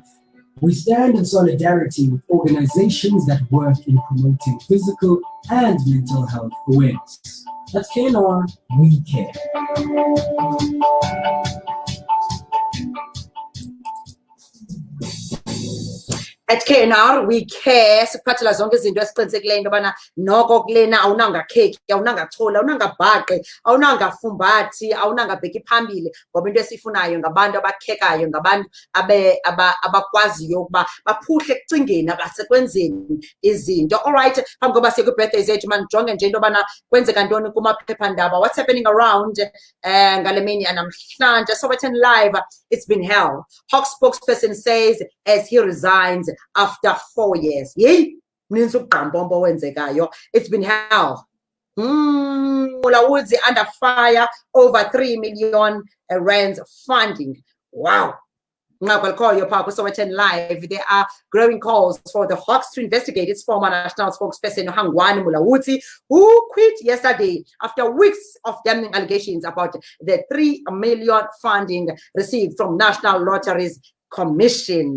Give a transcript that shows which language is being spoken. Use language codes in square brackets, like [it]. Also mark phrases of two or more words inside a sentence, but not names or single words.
[en] We stand in solidarity with organizations that work in promoting physical and mental health awareness. At KNR, we care. At KNR we care [xh] siphathela zonke izinto esiqinisekileyo into yobana noko kulena awunanga kheki awunanga chola awunanga bhaqe awunanga fumbathi awunanga bheki phambili ngoba into esifunayo ngabantu abakhekayo ngabantu abakwaziyo ukuba baphuhle ekucingeni abasekwenzeni izinto. [en] All right, [xh] phambi koba siye kwi-birthday zethu manijonge nje into yobana kwenzeka ntoni kumaphephandaba, [en] what's happening around [xh] ngale mini yanamhlanje. [en] Sowetan Live, it's been hell. Hawks spokesperson says as he resigns after 4 years. [xh] Yey, mninzi ukugqampompo wenzekayo. [en] It's been hell. Mulawudzi under fire, over 3 million rands funding. Wow. Sowetan Live, there are growing calls for the Hawks to investigate its former national spokesperson Hangwani Mulawudzi, who quit yesterday after weeks of damning allegations about the 3 million funding received from National Lotteries Commission.